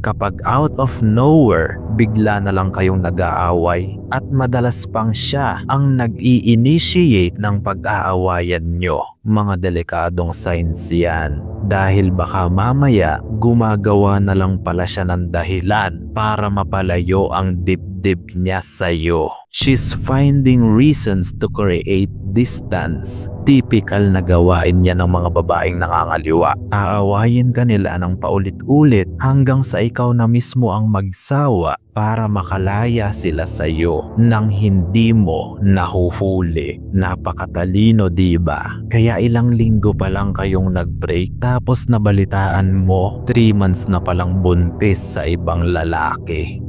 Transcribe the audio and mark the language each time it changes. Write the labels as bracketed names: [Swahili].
[Filipino] Kapag [English] out of nowhere, [Filipino] bigla na lang kayong nag-aaway at madalas pang siya ang nag-i-initiate ng pag-aawayan nyo. Mga delikadong signs yan. Dahil baka mamaya gumagawa na lang pala siya ng dahilan para mapalayo ang dibdib niya sa'yo. [English] She's finding reasons to create distance. [Filipino] Typical na gawain niya ng mga babaeng nangangaliwa. Aawayin ka nila ng paulit-ulit hanggang sa ikaw na mismo ang magsawa para makalaya sila sa'yo nang hindi mo nahuhuli. Napakatalino, diba? Kaya ilang linggo pa lang kayong nag-break tapos nabalitaan mo 3 months na palang buntis sa ibang lalaki.